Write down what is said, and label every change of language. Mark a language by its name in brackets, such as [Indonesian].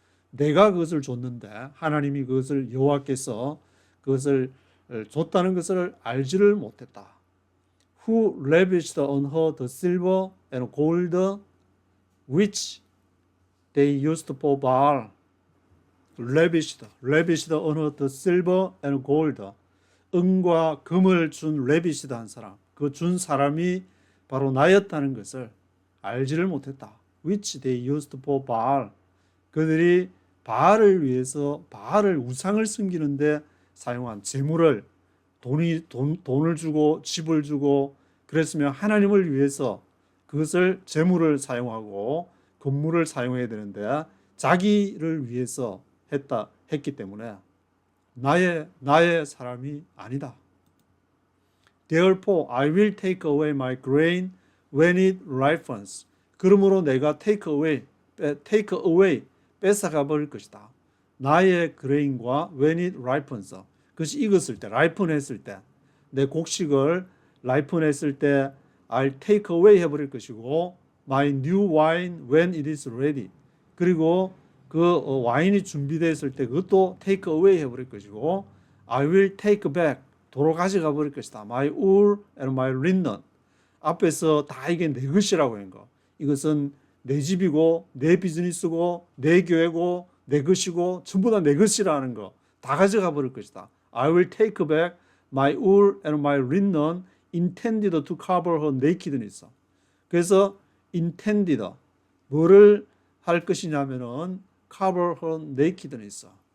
[Korean] 내가 그것을 줬는데 하나님이 그것을 여호와께서 그것을 줬다는 것을 알지를 못했다. [English] Who lavished on her the silver and gold which they used for Baal. lavished on her the silver and gold. [Korean] 은과 금을 준 lavish드 한 사람. 그 준 사람이 바로 나였다는 것을 알지를 못했다. [English] Which they used for Baal. [Korean] 그들이 바알을 위해서 바알을 우상을 섬기는데 사용한 재물을 돈을 주고 집을 주고 그랬으면 하나님을 위해서 그것을 재물을 사용하고 건물을 사용해야 되는데 자기를 위해서 했기 때문에 나의 사람이 아니다. [English] Therefore, I will take away my grain when it ripens. [Korean] 그러므로 내가 [English] take away, [Korean] 뺏어가 버릴 것이다. 나의 그레인과 [English] when it ripens. [Korean] 그것이 익었을 때, [English] ripen 했을 때, [Korean] 내 곡식을 [English] ripen 했을 때 I'll take away [Korean] 해버릴 것이고 [English] my new wine when it is ready. [Korean] 그리고 그 와인이 준비되었을 때 그것도 take away 해버릴 것이고 [English] I will take back. [Korean] 도로 가져가 버릴 것이다. [English] My wool and my linen. [Korean] 앞에서 다 이게 내 것이라고 한 거. 이것은 내 집이고 내 비즈니스고 내 교회고 내 것이고 전부 다 내 것이라는 거. 다 가져가 버릴 것이다. [English] I will take back my wool and my linen intended to cover her nakedness. [Korean] 그래서 intended 뭐를 할 것이냐면은 [English] cover her nakedness.